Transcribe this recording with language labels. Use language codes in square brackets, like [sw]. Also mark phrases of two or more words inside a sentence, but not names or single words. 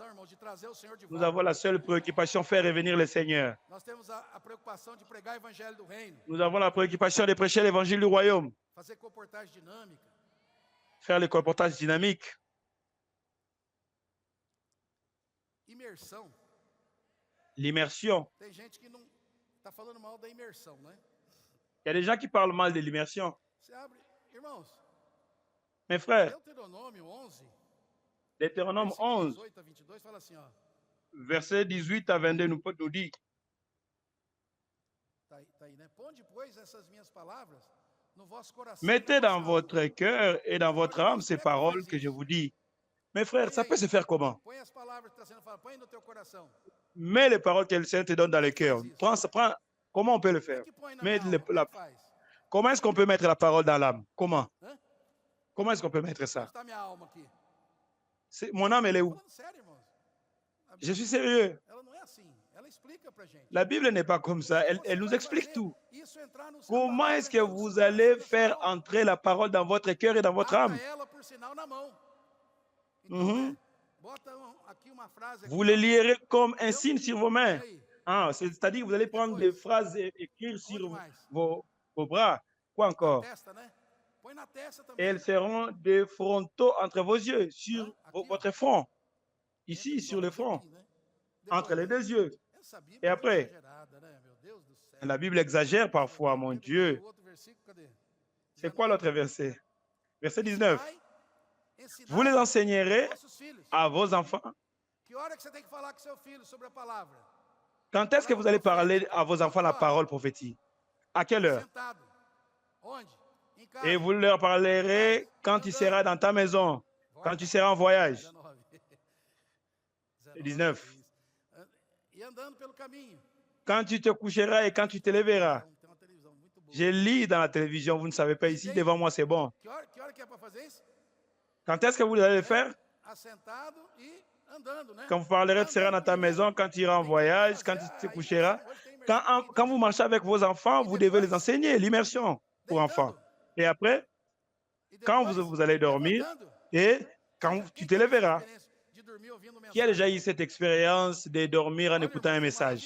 [fr] Nous avons la seule préoccupation, faire revenir le Seigneur. Nous avons la préoccupation de prêcher l'évangile du royaume. Faire les colportages dynamiques. l'immersion. [pt] Tem gente que não está falando mal da imersão, né? [fr] Il y a des gens qui parlent mal de l'immersion. [pt] Você abre, irmãos, [fr] Mes frères, [pt] Deuteronômio 11, [fr] Deutéronome [pt] versículo 11, 18 a 22, fala assim, ó. [fr] verset 18 à 22 nous dit, [pt] Tá aí, né? Ponde, pois, essas minhas palavras no vosso coração. [fr] mettez dans votre cœur et dans votre âme ces paroles que je vous dis. Mes frères, ça peut se faire comment? [pt] Põe as palavras que está sendo faladas, põe no teu coração. [fr] Mets les paroles que le Seigneur te donne dans le cœur. Comment on peut le faire? [pt] Que põe na [fr] Mets [pt] minha alma, como é que faz? [fr] Comment est-ce qu'on peut mettre la parole dans l'âme? Comment? Hã? Comment est-ce qu'on peut mettre [pt] Onde [fr] ça? [pt] está minha alma aqui? [fr] Mon âme, elle est où? [pt] Falando sério, irmãos. A [fr] Je [pt] Bíblia, [fr] suis sérieux. [pt] ela não é assim. Ela explica pra gente. [fr] La Bible n'est pas comme ça. [pt] Como [fr] Elle [pt] você [fr] nous [pt] vai [fr] explique [pt] fazer [fr] tout. [pt] isso entrar no seu [fr] Comment [pt] palavra, [fr] est-ce que [pt] entrar no [fr] vous [pt] seu [fr] allez [pt] coração, na sua [fr] faire [pt] alma? [fr] entrer la parole dans votre cœur et dans votre [pt] Ata [fr] âme? [pt] ela por sinal na mão. Então, Mhm. né, bota aqui uma frase aqui, [fr] Vous les [pt] ó. [fr] lierez comme un signe sur vos mains. [pt] E aí? [fr] Ah, c'est-à-dire que vous allez prendre des phrases et écrire [pt] Onde [fr] sur [pt] mais? [fr] vos bras. Quoi [pt] Na [fr] encore? [pt] testa, né? Põe na testa [fr] Et [pt] também. [fr] elles seront des frontaux entre vos yeux, sur Hein? [pt] Aqui, ó. [fr] votre front. [pt] Entre [fr] Ici, [pt] os [fr] sur le [pt] olhos [fr] front, [pt] aqui, né? [fr] entre les [pt] Depois, [fr] deux yeux. [pt] essa Bíblia [fr] Et [pt] é [fr] après, [pt] exagerada, né? Meu Deus do céu. [fr] la Bible exagère parfois, mon [pt] Cadê [fr] Dieu. [pt] o outro versículo? Cadê? [fr] C'est quoi l'autre verset? Verset 19. [pt] Ensinai [fr] Vous les enseignerez [pt] aos vossos filhos. [fr] à vos enfants. [pt] Que hora que você tem que falar com seu filho sobre a palavra? [fr] Quand est-ce que vous allez parler à vos enfants la parole prophétique? À quelle heure? [pt] Sentado. Onde? Em casa. [fr] Et vous leur parlerez quand tu seras dans ta maison, quand tu seras en voyage. 19. [pt] E andando pelo caminho. [fr] Quand tu te coucheras et quand tu te lèveras. [pt] Tem uma televisão muito boa. [fr] Je lis dans la télévision, vous ne savez pas ici, devant moi c'est bon. [pt] Que hora que é para fazer isso? [fr] Quand est-ce que vous allez le faire? [pt] Assentado e andando, né? [fr] Quand vous parlerez, tu seras dans ta maison, quand tu iras en voyage, quand tu te coucheras. Quand vous marchez avec vos enfants, vous devez les enseigner, l'immersion pour enfants. Et après, quand vous allez dormir et quand tu te lèveras. Qui a déjà eu cette expérience de dormir en écoutant un message?